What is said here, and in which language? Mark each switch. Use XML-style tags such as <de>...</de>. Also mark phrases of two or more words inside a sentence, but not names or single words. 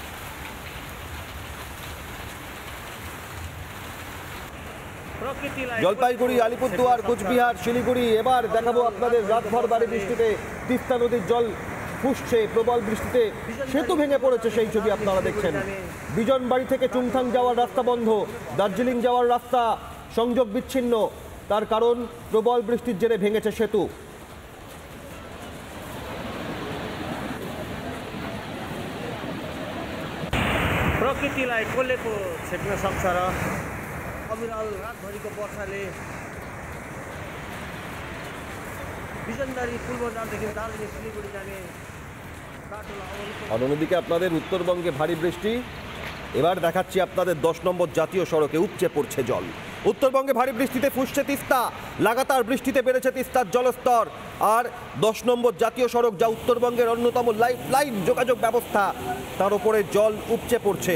<bn>জলপাইগুড়ি, আলিপুরদুয়ার, কোচবিহার, শিলিগুড়ি, এবার দেখাবো আপনাদের রাতভর ভারী বৃষ্টিতে তিস্তা নদীর জল ফুসছে, প্রবল বৃষ্টিতে সেতু ভেঙে পড়েছে সেই ছবি আপনারা দেখছেন। বিজনবাড়ি থেকে চুংথাং যাওয়ার রাস্তা বন্ধ, দার্জিলিং যাওয়ার রাস্তা সংযোগ বিচ্ছিন্ন। তার কারণ প্রবল বৃষ্টির জেরে ভেঙেছে সেতু।</bn> <ne>प्रकृतिलाई कसले को छेक्न सक्छ र अविरल रातभरिको वर्षाले बिजनबारी पुल बजारदेखि दार्जिलिङ सिलिगुडी जाने बाटोलाई।</ne> <bn>অন্যদিকে আপনাদের উত্তরবঙ্গে ভারী বৃষ্টি, এবার দেখাচ্ছি আপনাদের 10 নম্বর জাতীয় সড়কে উপচে পড়ছে জল। উত্তরবঙ্গে ভারী বৃষ্টিতে ফুসছে তিস্তা, লাগাতার বৃষ্টিতে বেড়েছে তিস্তার জলস্তর। আর 10 নম্বর জাতীয় সড়ক, যা উত্তরবঙ্গের অন্যতম লাইফলাইন যোগাযোগ ব্যবস্থা, তার উপরে জল উপচে পড়ছে।</bn>